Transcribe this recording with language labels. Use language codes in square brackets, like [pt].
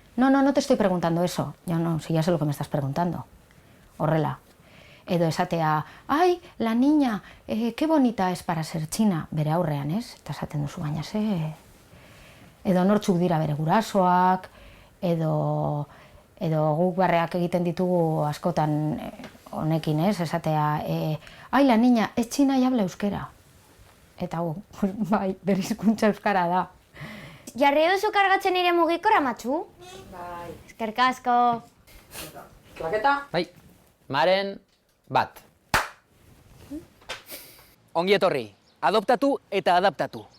[es] No te estoy preguntando eso. Yo no, si ya sé lo que me estás preguntando. [eu] Horrela. Edo esatea, [es] ay, la niña, qué bonita es para ser china. [eu] Bere aurrean, ez? Eta esaten duzu baina ze... Edo nortzuk dira bere gurasoak, edo guk barreak egiten ditugu askotan honekin, ez? Esatea, [es] ay, la niña, es china y habla euskera. [eu] Eta bai, bere hizkuntza euskara da. Jarri duzu kargatzen nire mugikora, Matxu? Bai. Eskerrik asko. Klaketa? Bai, Maren bat. Ongi etorri, adoptatu eta adaptatu.